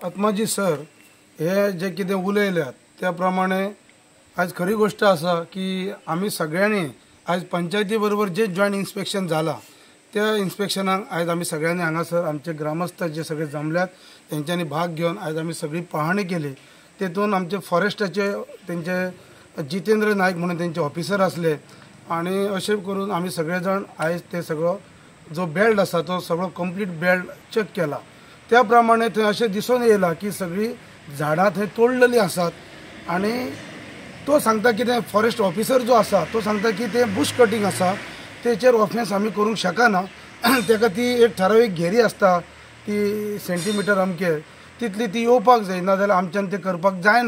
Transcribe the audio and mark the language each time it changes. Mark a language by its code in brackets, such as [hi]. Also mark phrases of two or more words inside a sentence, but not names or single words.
[mr] आत्माजी सर हे जे कितें उलयल्यात त्या प्रमाणे आज खरी गोष्ट असा की आम्ही सगळ्यांनी आज पंचायती बरोबर जे [en] joint inspection [mr] झाला त्या इन्स्पेक्शनाक आज आम्ही सगळ्यांनी हांगासर आमचे ग्रामस्थ जे सगळे जमल्यात त्यांच्यानी भाग घेऊन आज आम्ही सगळी पाहणी केली। तेतून आमचे फॉरेस्टाचे त्यांचे जितेंद्र नाईक म्हणून त्यांचे ऑफिसर असले आणि असे करून आम्ही सगळेजण आज ते सगळं जो बेल्ट असा तो सगळं [en] complete belt [mr] चेक केला। [kok] त्याप्रमाणे थंय अशें दिसून येयला की सगळी झाडां थंय तोडलेली आसात आणि तो सांगता की ते [en] forest officer [kok] जो आसा तो सांगता की ते [en] bush cutting [kok] आसा तेचेर ऑफेन्स आमी करूंक शकना, ताका ती एक ठरावीक घेरी आसता ती सेंटीमीटर अमके तितली ती येवपाक जाय, ना जाल्यार आमच्यान ते करपाक जायना।